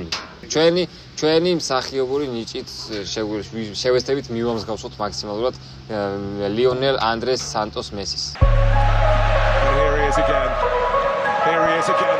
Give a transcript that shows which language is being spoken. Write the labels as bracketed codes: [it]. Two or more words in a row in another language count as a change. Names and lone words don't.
[ka] ჩვენი მსახიობური ნიჭით შევეცდებით მივამსგავსოთ მაქსიმალურად ლიონელ ანდრეს სანტოს მესის. [en] Here he is again. Here he is again.